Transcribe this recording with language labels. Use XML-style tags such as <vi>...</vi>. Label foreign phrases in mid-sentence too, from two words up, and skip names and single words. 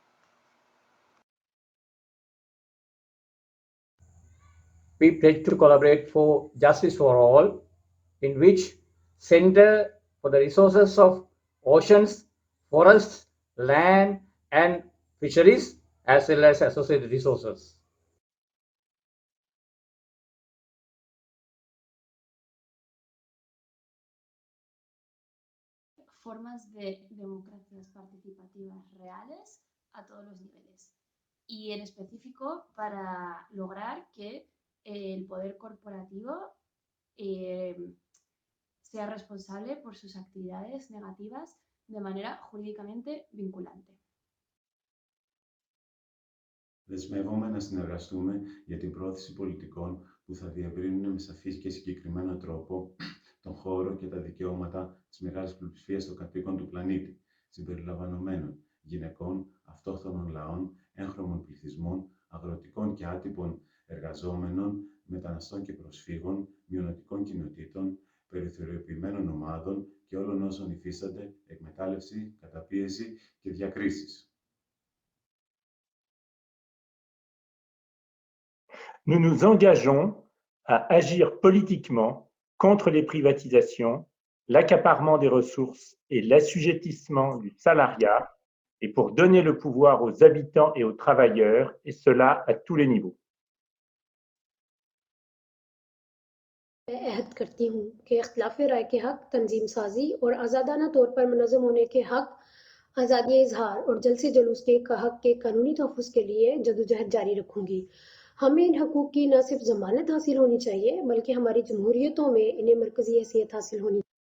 <en>We pledge to collaborate for justice for all, in which Center for the Resources of Oceans, Forests, Land, and Fisheries, as well as associated resources.</en> <es>Formas de democracias participativas reales a todos los niveles y en específico para lograr que el poder corporativo sea responsable por sus actividades negativas de manera jurídicamente vinculante.</es> <el>Δεσμεύομαι να συνεργαστούμε για την πρόθεση πολιτικών που θα διευρύνουν με σαφή και συγκεκριμένο τρόπο τον χώρο και τα δικαιώματα της μεγάλης πλειοψηφίας των κατοίκων του πλανήτη, συμπεριλαμβανομένων γυναικών, αυτόχθονων λαών, έγχρωμων πληθυσμών, αγροτικών και άτυπων εργαζόμενων, μεταναστών και προσφύγων, μειονοτικών κοινοτήτων, περιθωριοποιημένων ομάδων και όλων όσων υφίστανται εκμετάλλευση, καταπίεση και διακρίσεις.</el> <fr>nous nous engageons à agir politiquement contre les privatisations, l'accaparement des ressources et l'assujettissement du salariat, et pour donner le pouvoir aux habitants et aux travailleurs, et cela à tous les niveaux.</fr> <ur>میں عہد کرتی ہوں کہ اختلاف رائے کے حق، تنظیم سازی اور آزادانہ طور پر منظم ہونے کے حق، آزادی اظہار اور جلسے جلوس کے حق کے قانونی تحفظ کے لیے جدوجہد جاری رکھوں گی. ہمیں ان حقوق کی نہ صرف ضمانت حاصل ہونی چاہیے، بلکہ ہماری جمہوریتوں میں انہیں مرکزی حیثیت حاصل ہونی</ur>